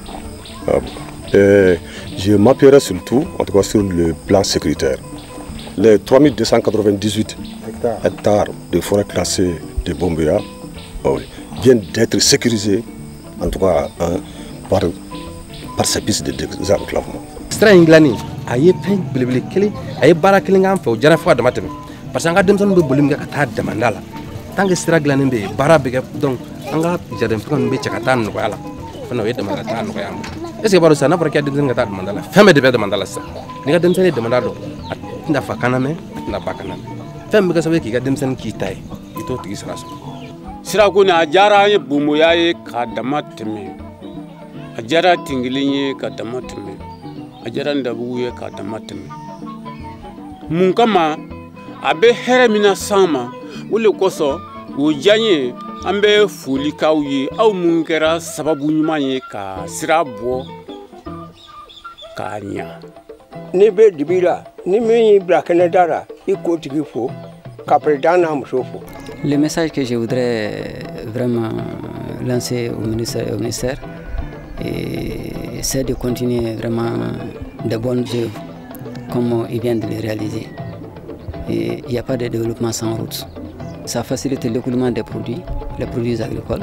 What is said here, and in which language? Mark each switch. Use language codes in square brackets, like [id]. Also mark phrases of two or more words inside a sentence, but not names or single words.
[fr] Et je m'appuierai surtout, en tout cas sur le plan sécuritaire. Les 3298 hectares de forêt classée de Bomboya viennent d'être sécurisés, en tout cas par ces pistes de désenclavement. [bm] Sira in dilanni a ye fɛn belebele kelen a ye baara kelen k'an fɛ o diyara fo ka dama tɛmɛ [fr] parce que [bm] an ka denmisɛnninw bɛ boli min kɛ ka taa damanda la [fr] tant que [bm] sira dilannen bɛ yen baara bɛ kɛ donc an ka jardin ninnu bɛ cɛ ka taa nɔgɔya la fana o ye damanda taa nɔgɔya an bolo [fr] est ce que [bm] b'a dɔn sisan n'a fɔra k'i ka denmisɛnnin ka taa damanda la fɛn bɛɛ de bɛ damanda la sisan n'i ka denmisɛnnin ye damanda dɔn a tɛna fa kana mɛn a tɛna ba kana mɛn fɛn bɛ kɛ sababu ye k'i ka denmisɛnnin k'i ta ye i t'o tigi sira sɔrɔ. sira ko ni a diyara an ye Bomboya ye k'a dama tɛmɛ a diyara Tenkeli ye ka dama tɛmɛ a diyara Ndabougou ye k'a dama tɛmɛ mun kama a bɛ hɛrɛ min na s'an ma o de kosɔn o diya n ye an bɛ foli k'aw ye aw mun kɛra sababu ɲuman ye ka sira bɔ k'a ɲa. Ni bɛ dibi la ni min y'i bila kɛnɛda la i k'o tigi fo ka président n'a muso fo. [fr] Le message que je voudrais vraiment lancer au ministère c'est de continuer vraiment de bonnes œuvres comme il vient de les réaliser. Et il n'y a pas de développement sans route. Ça facilite l'écoulement des produits, les produits agricoles.